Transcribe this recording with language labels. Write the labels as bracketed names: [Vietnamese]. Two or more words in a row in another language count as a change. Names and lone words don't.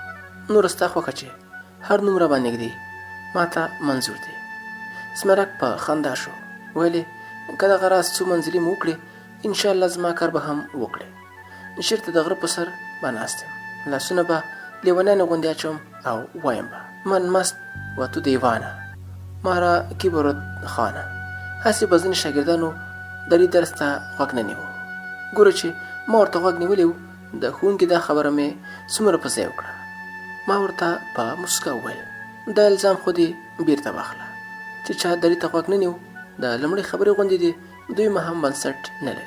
[Pashto] نوره ستا خوښه چې هر نوم راباندې ږدي ما ته منظور دی. زمرک په خندا شو، ویلې که دغه راز څو منزلې مو وکړې انشاءالله زما کار به هم وکړې. چېرته د غره په سر به ناست یم، لاسونه به لیونیانو غوندې اچوم او وایم به [Persian] من مست و تو دیوانه ما را کی برد خانه. [Pashto] هسې به ځینې شاګردانو د دې درس ته غوږ نه نیوه. ګوره چې ما ورته غوږ نیولی و، د ښوونکي دا خبره مې څومره په ځای وکړه. ما ورته په مسکا وویل دا الزام خو دې بیرته واخله چې چا درې ته غوږ نه نیو د لومړۍ خبرې غوندې دې دوی هم بنسټ نه لري.